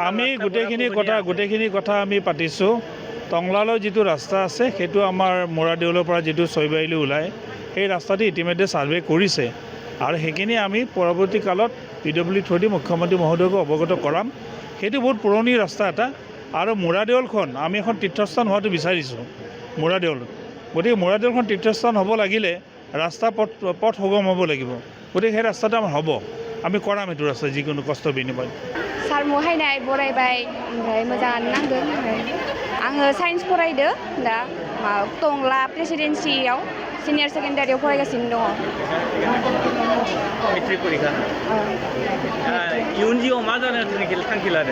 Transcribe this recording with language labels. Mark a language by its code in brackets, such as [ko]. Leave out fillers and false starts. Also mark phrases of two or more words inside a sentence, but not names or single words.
[as] আমি গোটেইখিনি কথা আমি পাতিছোঁ টংলালৈ যিটো ৰাস্তা আছে সেইটো আমাৰ মোৰা দেউলৰ পৰা যিটো ছয়বাৰীলৈ ওলায় সেই ৰাস্তাটো ইতিমধ্যে ছাৰ্ভে কৰিছে আৰু সেইখিনি আমি পৰৱৰ্তী কালত PWD থ্ৰুদি মুখ্যমন্ত্ৰী মহোদয়ক অৱগত কৰাম সেইটো বহুত পুৰণি ৰাস্তা এটা আৰু মোৰা দেউলখন আমি এখন তীৰ্থস্থান হোৱাটো বিচাৰিছোঁ মোৰা দেউল গতিকে মোৰা দেউলখন তীৰ্থস্থান হ'ব লাগিলে ৰাস্তা পথ সুগম হ'ব লাগিব গতিকে সেই ৰাস্তাটো আমাৰ হ'ব আমি কৰাম এইটো ৰাস্তা যিকোনো কষ্ট বিনিময় [brx] सार महायनाय बरायबाय ओमफ्राय मोजाङानो नांदों आङो साइन्स फरायदो दा टंला प्रेसिडेन्सियाव सिनियर सेकेन्डारियाव फरायगासिनो दङ मेट्रिक परिखा इयुन जिउआव मा जानो थांखि लादों